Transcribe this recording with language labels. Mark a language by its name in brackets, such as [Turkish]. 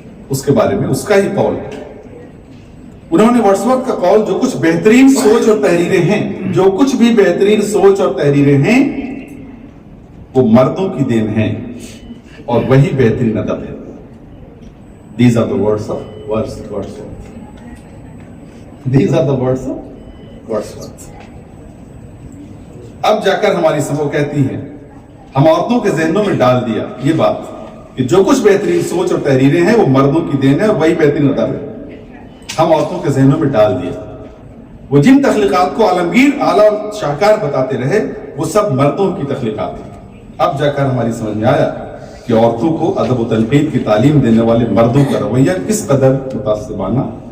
[Urdu] اس کے بارے میں اس کا ہی قول ہے۔ انہوں نے ورڈسورتھ کا قول جو کچھ بہترین سوچ اور تحریریں ہیں، جو کچھ بھی بہترین سوچ اور تحریریں ہیں وہ مردوں کی دین ہیں اور وہی بہترین ادب ہے۔ [English] These are the words of Wordsworth. These are the words of Wordsworth. [Urdu] اب جا کر ہماری سمو کہتی ہیں، ہم عورتوں کے ذہنوں میں ڈال دیا یہ بات کہ جو کچھ بہترین سوچ اور تحریریں ہیں وہ مردوں کی دین ہے اور وہی بہترین ادب ہے۔ ہم عورتوں کے ذہنوں میں ڈال دیا، وہ جن تخلیقات کو عالمگیر، اعلیٰ اور شاہکار بتاتے رہے وہ سب مردوں کی تخلیقات ہیں۔ اب جا کر ہماری سمجھ میں آیا کہ عورتوں کو ادب و تنقید کی تعلیم دینے والے مردوں کا رویہ کس قدر متعصبانہ